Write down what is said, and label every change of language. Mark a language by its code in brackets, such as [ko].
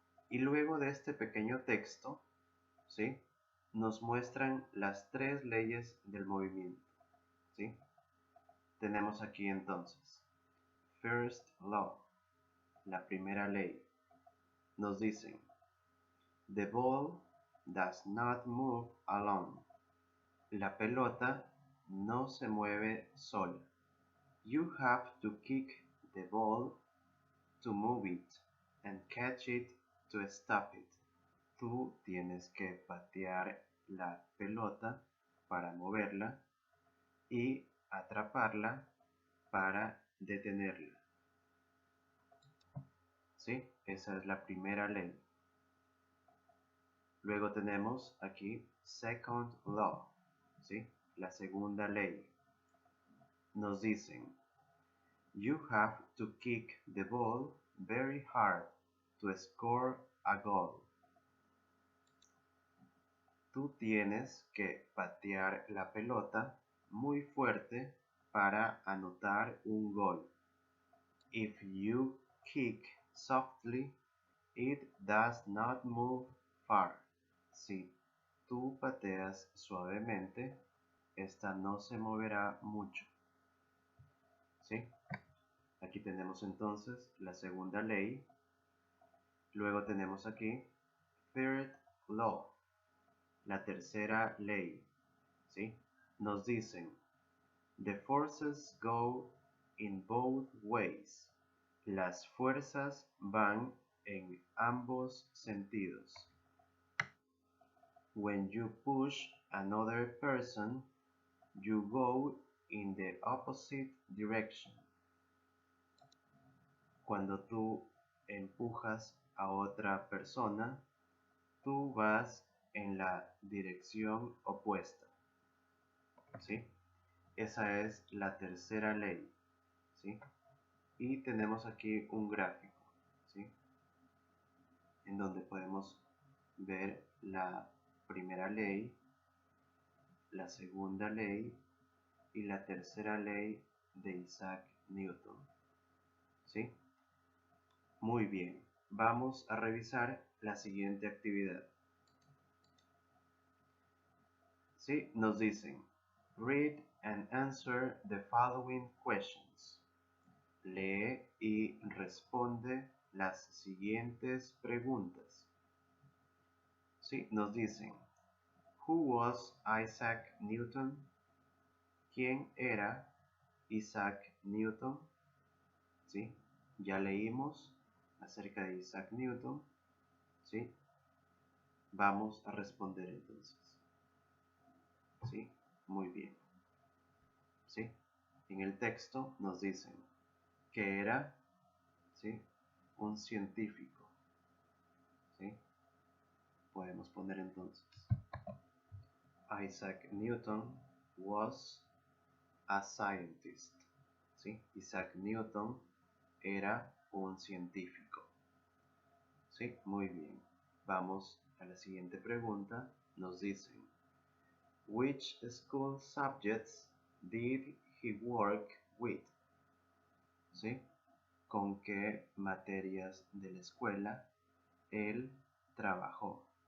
[es] Y luego de este pequeño texto, ¿sí? Nos muestran las 3 leyes del movimiento, ¿sí? Tenemos aquí entonces, [en] First law, [es] la primera ley. Nos dicen, [en] the ball does not move alone. [es] La pelota no se mueve sola. [en] You have to kick the ball to move it and catch it to stop it. [es] Tú tienes que patear la pelota para moverla y atraparla para detenerla. ¿Sí? Esa es la primera ley. Luego tenemos aquí [en] second law, [es] ¿sí? La segunda ley. Nos dicen, [en] you have to kick the ball very hard to score a goal. [es] Tú tienes que patear la pelota muy fuerte para anotar un gol. [en] If you kick softly, it does not move far. [es] Si tú pateas suavemente, esta no se moverá mucho. ¿Sí? Aquí tenemos entonces la segunda ley. Luego tenemos aquí [en] third law, [es] la tercera ley. ¿Sí? Nos dicen, [en] the forces go in both ways. [es] Las fuerzas van en ambos sentidos. [en] When you push another person, you go in the opposite direction. [es] Cuando tú empujas a otra persona, tú vas en la dirección opuesta. ¿Sí? Esa es la tercera ley. ¿Sí? Y tenemos aquí un gráfico, ¿sí? En donde podemos ver la primera ley, la segunda ley y la tercera ley de Isaac Newton. ¿Sí? Muy bien, vamos a revisar la siguiente actividad. ¿Sí? Nos dicen, [en] read and answer the following questions. [es] Lee y responde las siguientes preguntas. ¿Sí? Nos dicen, [en] who was Isaac Newton? [es] ¿Quién era Isaac Newton? ¿Sí? Ya leímos acerca de Isaac Newton. ¿Sí? Vamos a responder entonces. ¿Sí? Muy bien. ¿Sí? En el texto nos dicen que era, ¿sí?, un científico. ¿Sí? Podemos poner entonces, [en] Isaac Newton was a scientist. [es] ¿Sí? Isaac Newton era un científico. ¿Sí? Muy bien. Vamos a la siguiente pregunta. Nos dicen, [en] which school subjects did he work with? [es] ¿Sí? ¿Con qué materias de la escuela él trabajó?